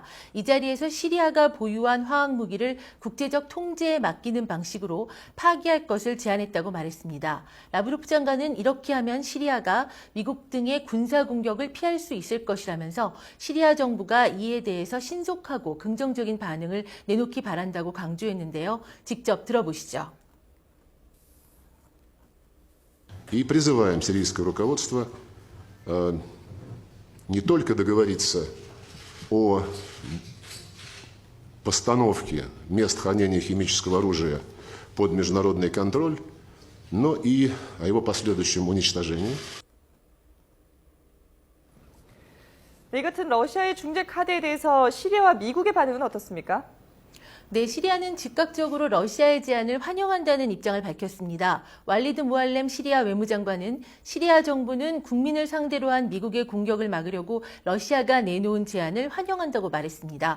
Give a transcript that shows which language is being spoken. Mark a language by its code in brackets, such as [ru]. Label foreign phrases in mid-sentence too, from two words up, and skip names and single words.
[ko] 이 자리에서 시리아가 보유한 화학무기를 국제적 통제에 맡기는 방식으로 파기할 것을 제안했다고 말했습니다. 라브로프 장관은 이렇게 하면 시리아가 미국 등의 군사 공격을 피할 수 있을 것이라면서 시리아 정부가 이에 대해서 신속하고 긍정적인 반응을 내놓기 바란다고 강조했는데요. 직접 들어보시죠. [ru] И призываем сирийское руководство не только договориться о постановке мест хранения химического оружия под международный контроль, но и о его последующем уничтожении. [ko] 이 같은 러시아의 중재 카드에 대해서 시리아와 미국의 반응은 어떻습니까? 네, 시리아는 즉각적으로 러시아의 제안을 환영한다는 입장을 밝혔습니다. 왈리드 무알렘 시리아 외무장관은 시리아 정부는 국민을 상대로 한 미국의 공격을 막으려고 러시아가 내놓은 제안을 환영한다고 말했습니다.